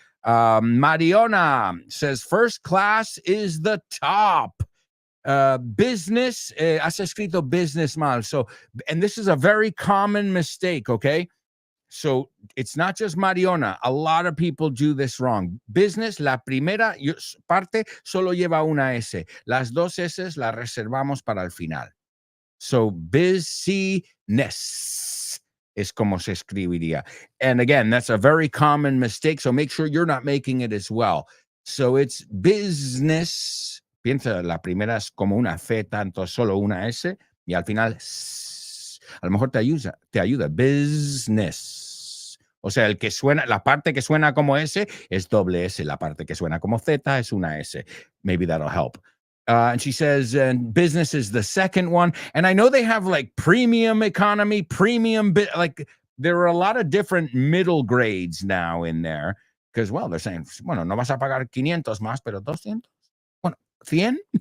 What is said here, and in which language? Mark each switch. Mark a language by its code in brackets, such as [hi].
[en] Mariona says, first class is the top. Business, [es] has escrito business mal. [en] So, and this is a very common mistake, okay? So it's not just Mariona. A lot of people do this wrong. [es] Business, la primera parte solo lleva una S. Las dos S las reservamos para el final. So business. es como se escribiría. [en] And again, that's a very common mistake, so make sure you're not making it as well. So it's business. [es] Piensa, la primera es como una Z, entonces solo una S, y al final, a lo mejor te ayuda. Business. O sea, la parte que suena como S es doble S, la parte que suena como Z es una S. [en] Maybe that'll help. And she says, and business is the second one. And I know they have like premium economy, like there are a lot of different middle grades now in there. Because, well, they're saying, [es] bueno, no vas a pagar 500 más, pero 200. Bueno, 100?